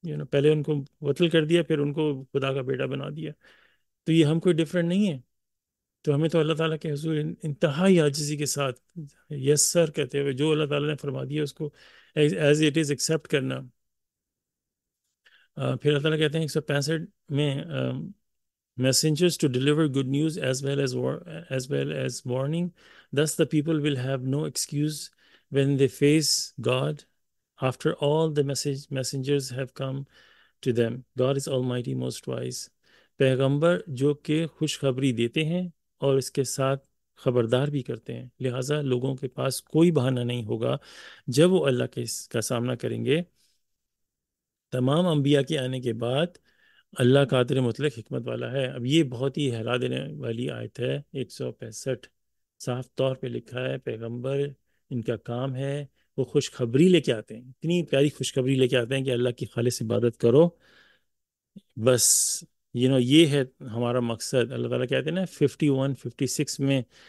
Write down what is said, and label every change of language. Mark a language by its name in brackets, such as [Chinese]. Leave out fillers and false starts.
[Urdu] پہلے ان کو قتل کر دیا، پھر ان کو خدا کا بیٹا بنا دیا۔ تو یہ ہم کوئی ڈفرینٹ نہیں ہے۔ تو ہمیں تو اللہ تعالیٰ کے حضور انتہائی عاجزی کے ساتھ [English] yes sir [Urdu] کہتے ہوئے جو اللہ تعالیٰ نے فرما دیا اس کو [English] as it is [Urdu] ایکسیپٹ کرنا۔ پھر اللہ تعالیٰ کہتے ہیں 165 میں [English] messengers to deliver good news as well as warning. Thus the people will have no excuse when they face God after all the messengers have come to them. God is Almighty, most wise. [Urdu] پیغمبر جو کہ خوشخبری دیتے ہیں اور اس کے ساتھ خبردار بھی کرتے ہیں، لہٰذا لوگوں کے پاس کوئی بہانہ نہیں ہوگا جب وہ اللہ کے کا سامنا کریں گے۔ تمام انبیاء کے آنے کے بعد اللہ قادر مطلق حکمت والا ہے۔ اب یہ بہت ہی حیرا دینے والی آیت ہے، 165 صاف طور پہ لکھا ہے پیغمبر ان کا کام ہے وہ خوشخبری لے کے آتے ہیں، اتنی پیاری خوشخبری لے کے آتے ہیں کہ اللہ کی خالص عبادت کرو بس۔ یہ ہے ہمارا مقصد۔ اللہ تعالیٰ کہتے ہیں نا 51 56 میں